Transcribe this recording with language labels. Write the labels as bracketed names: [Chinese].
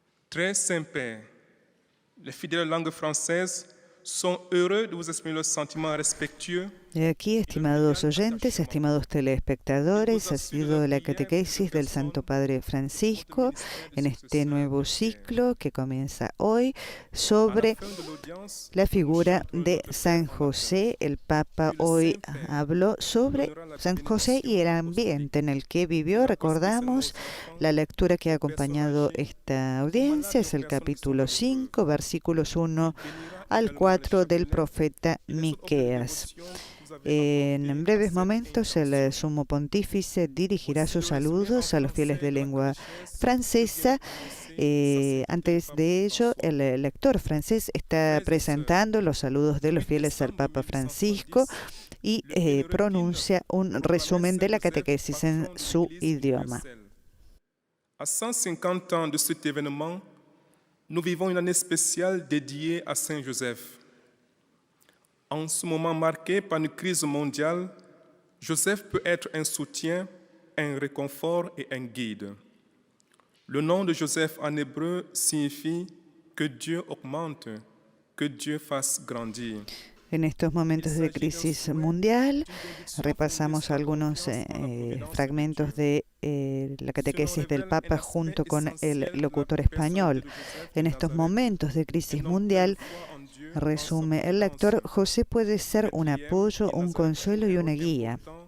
[French] Très Saint-Père, les fidèles de langue française sont heureux de vous exprimer leurs sentiments respectueux. [Spanish] Y aquí, estimados oyentes, estimados telespectadores, ha sido la catequesis del Santo Padre Francisco en este nuevo ciclo que comienza hoy sobre la figura de San José. El Papa hoy habló sobre San José y el ambiente en el que vivió. Recordamos la lectura que ha acompañado esta audiencia, es el capítulo 5, versículos 1 al 4 del profeta Miqueas. En breves momentos el sumo pontífice dirigirá sus saludos a los fieles de lengua francesa. Antes de ello, el lector francés está presentando los saludos de los fieles al Papa Francisco y pronuncia un resumen de la catequesis en su idioma. [French] À 150 ans de cet événement, nous vivons une année spéciale dédiée à Saint Joseph. En ce moment marqué par une crise mondiale, Joseph peut être un soutien, un réconfort et un guide. Le nom de Joseph en hébreu signifie que Dieu augmente, que que Dieu fasse grandir. [Spanish] En estos momentos de crisis mundial, repasamos algunos fragmentos de la catequesis del Papa junto con el locutor español. En estos momentos de crisis mundial, resume el lector, José puede ser un apoyo, un consuelo y una guía.